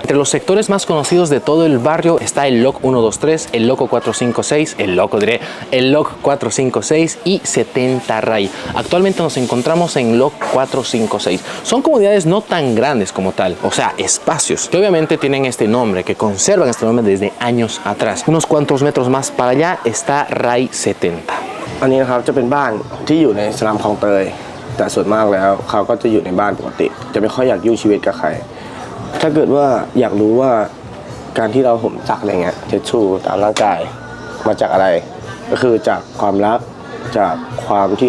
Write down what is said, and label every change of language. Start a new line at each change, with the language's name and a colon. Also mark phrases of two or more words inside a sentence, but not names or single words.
Spanish: Entre los sectores más conocidos de todo el barrio está el Lok 123, el Lok 456, el Lok 456 y 70 Ray. Actualmente nos encontramos en Lok 456. Son comunidades no tan grandes como tal, o sea, espacios que obviamente tienen este nombre, que conservan este nombre desde años atrás. Unos cuantos metros más para allá está Ray 70.
Thai: อันนี้นะครับจะเป็นบ้านที่อยู่ในสลัมคลองเตยแต่ส่วนมากแล้วเขาก็จะอยู่ในบ้านปกติจะไม่ค่อยอยากยุ่งชีวิตกับใครถ้าเกิดว่าอยากรู้ว่าการที่เราห่มสักอะไรเงี้ยเช็ดชูตามร่างกายมาจากอะไรก็คือจากความรักจากความที่